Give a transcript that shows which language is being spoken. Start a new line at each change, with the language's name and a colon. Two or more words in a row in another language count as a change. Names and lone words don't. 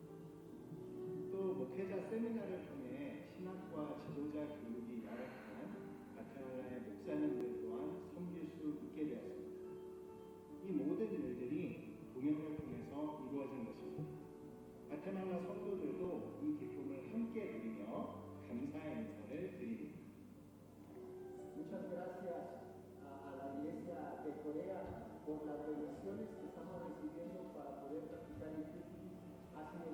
Korean: 또 목회자 세미나를 통해 신학과 지도자 교육이 열악한 과테말라의 목사님들 또한 섬길 수 있게 되었습니다. 이 모든 일들이 동역을 통해서 이루어진 것입니다. 과테말라 성도들도 이 기쁨을 함께 누리며 감사의 인사를 드립니다.
Spanish: Muchas gracias a la Iglesia de Corea por las bendiciones que estamos recibiendo para poder practicar el Tiflis